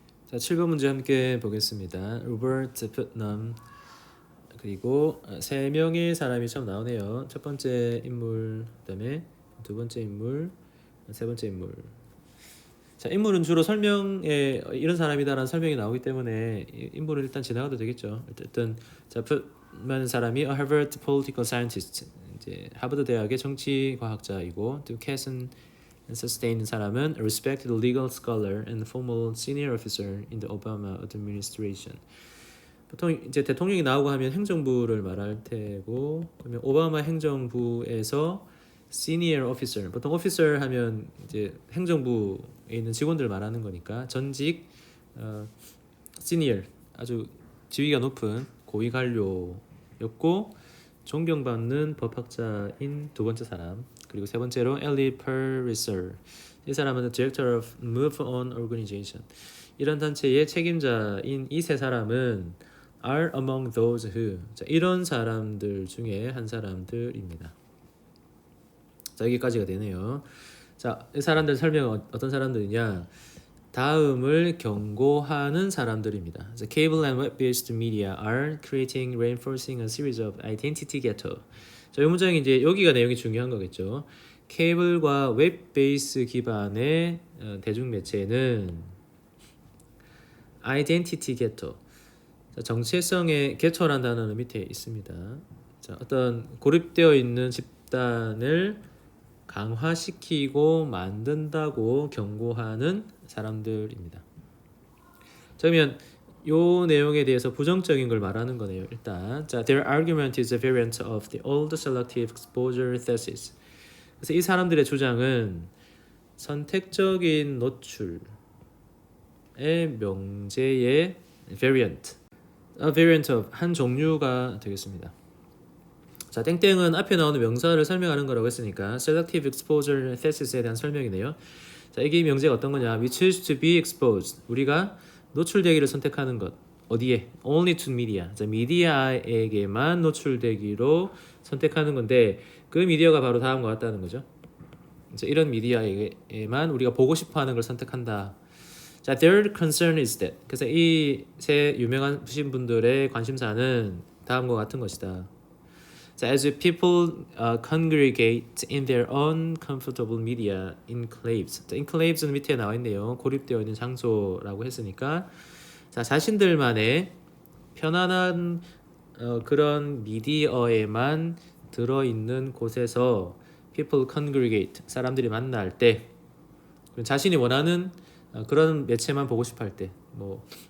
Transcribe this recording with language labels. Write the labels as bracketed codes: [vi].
[ko] 자, 7번 문제 함께 보겠습니다. 로버트 푸트넘 그리고 3명의 사람이 처음 나오네요. 첫 번째 인물, 그다음에 두 번째 인물, 세 번째 인물. 자, 인물은 주로 설명에 이런 사람이다라는 설명이 나오기 때문에 인물은 일단 지나가도 되겠죠. 어쨌든 자, 푸트넘 사람이 [en] a Harvard political scientist, [ko] 이제 하버드 대학의 정치 과학자이고 또 캐슨 [en] Sustained 사람은 a respected legal scholar and former senior officer in the Obama administration. [ko] 보통 이제 대통령이 나오고 하면 행정부를 말할 테고 그러면 오바마 행정부에서 senior officer, 보통 officer 하면 이제 행정부에 있는 직원들 말하는 거니까 전직 senior, 아주 지위가 높은 고위 관료였고 존경받는 법학자인 두 번째 사람. 그리고 세 번째로 엘리 퍼리서. 이 사람은 [en] Director of Move On Organization. [ko] 이런 단체의 책임자인 이 세 사람은 [en] are among those who. [ko] 자, 이런 사람들 중에 한 사람들입니다. 자, 여기까지가 되네요. 자, 이 사람들 설명은 어떤 사람들이냐? 다음을 경고하는 사람들입니다. [en] The cable and web-based media are creating, reinforcing a series of identity ghetto. [ko] 자, 이 문장이 이제 여기가 내용이 중요한 거겠죠. 케이블과 웹 베이스 기반의 대중매체는 identity ghetto. 자, 정체성의 ghetto라는 단어는 밑에 있습니다. 자, 어떤 고립되어 있는 집단을 강화시키고 만든다고 경고하는 사람들입니다. 그러면 요 내용에 대해서 부정적인 걸 말하는 거네요. [en] 일단 자, their argument is a variant of the old selective exposure thesis. [ko] 그래서 이 사람들의 주장은 선택적인 노출의 명제의 variant, [en] a variant of [ko] 한 종류가 되겠습니다. 자, 땡땡은 앞에 나오는 명사를 설명하는 거라고 했으니까 selective exposure thesis에 대한 설명이네요. 자, 이게 명제가 어떤 거냐? [en] We choose to be exposed. [ko] 우리가 노출되기를 선택하는 것. [en] 어디에? Only to media. [ko] 자, 미디어에게만 노출되기로 선택하는 건데 그 미디어가 바로 다음과 같다는 거죠. 자, 이런 미디어에게만 우리가 보고 싶어하는 걸 선택한다. [en] 자, their concern is that. [ko] 그래서 이 세 유명하신 분들의 관심사는 다음과 같은 것이다. [en] 자, as people congregate in their own comfortable media enclaves. [ko] 자, enclaves는 밑에 나와 있네요. 고립되어 있는 장소라고 했으니까 자, 자신들만의 편안한 그런 미디어에만 들어있는 곳에서 [en] people congregate, [ko] 사람들이 만날 때 자신이 원하는 그런 매체만 보고 싶어 할 때 뭐